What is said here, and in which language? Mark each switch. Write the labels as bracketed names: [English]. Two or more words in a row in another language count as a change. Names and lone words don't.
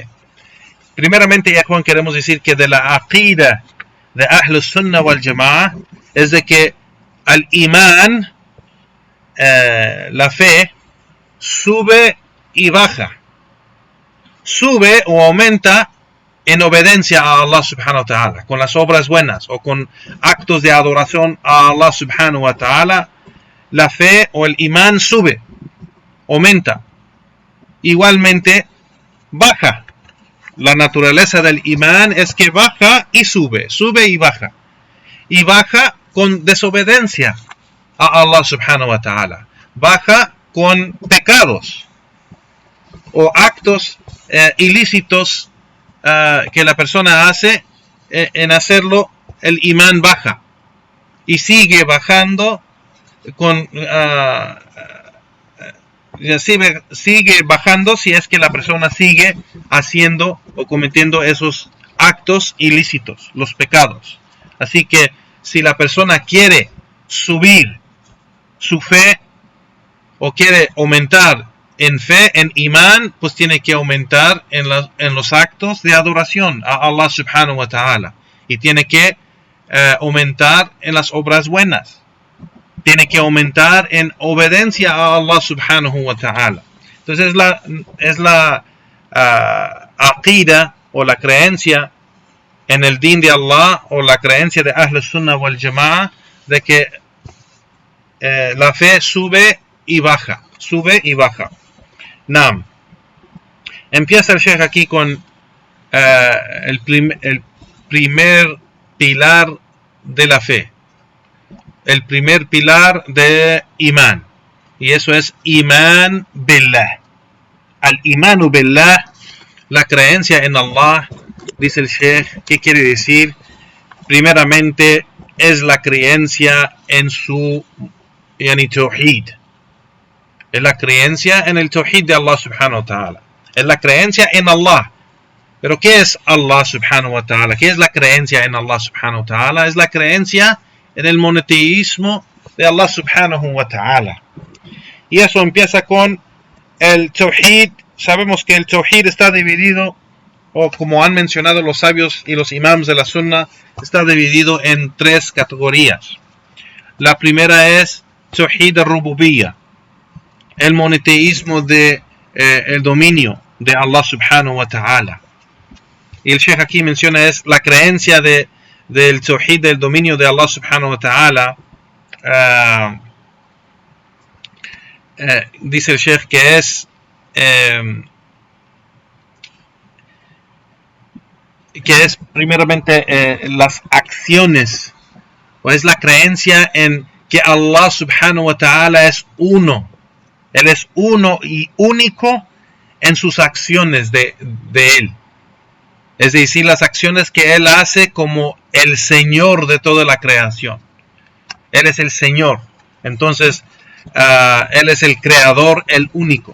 [Spanish] Primeramente, ya Juan, queremos decir que de la aqida de [Arabic] أهل السنة والجماعة [Spanish] es de que al imán, la fe, sube y baja. Sube o aumenta en obediencia a [Arabic] الله سبحانه وتعالى, [Spanish] con las obras buenas o con actos de adoración a [Arabic] الله سبحانه وتعالى. [Spanish] La fe o el imán sube, aumenta. Igualmente baja. La naturaleza del imán es que baja y sube y baja. Y baja con desobediencia a [Arabic] الله سبحانه وتعالى. [Spanish] Baja con pecados o actos ilícitos que la persona hace. En hacerlo el imán baja y sigue bajando sigue bajando si es que la persona sigue haciendo o cometiendo esos actos ilícitos, los pecados. Así que si la persona quiere subir su fe o quiere aumentar en fe, en imán, pues tiene que aumentar en los actos de adoración a [Arabic] الله سبحانه وتعالى, [Spanish] y tiene que aumentar en las obras buenas. Tiene que aumentar en obediencia a [Arabic] الله سبحانه وتعالى. [Spanish] Entonces es la aqida o la creencia en el din de Allah, o la creencia de [Arabic] أهل السنة والجماعة, [Spanish] de que la fe sube y baja. Nam. Empieza el Sheikh aquí con el primer pilar de la fe. El primer pilar de imán, y eso es [Arabic] إيمان بالله. الإيمان بالله, [Spanish] la creencia en Allah, dice el Sheikh, ¿qué quiere decir? Primeramente es la creencia en su tawhid. Es la creencia en el tawhid de [Arabic] الله سبحانه وتعالى. [Spanish] Es la creencia en Allah. Pero ¿qué es [Arabic] الله سبحانه وتعالى? [Spanish] ¿Qué es la creencia en [Arabic] الله سبحانه وتعالى? [Spanish] Es la creencia en el monoteísmo de [Arabic] الله سبحانه وتعالى. [Spanish] Y eso empieza con el tawhid. Sabemos que el tawhid está dividido, o como han mencionado los sabios y los imams de la sunna, está dividido en tres categorías. La primera es [Arabic] توحيد الربوبية, [Spanish] el monoteísmo de el dominio de [Arabic] الله سبحانه وتعالى. [Spanish] Y el Sheikh aquí menciona es la creencia del tawhid, del dominio de [Arabic] الله سبحانه وتعالى. [Spanish] Dice el Sheikh que es primeramente las acciones, o es la creencia en que [Arabic] الله سبحانه وتعالى [Spanish] es uno. Él es uno y único en sus acciones de él. Es decir, las acciones que Él hace como el Señor de toda la creación. Él es el Señor. Entonces, Él es el Creador, el único.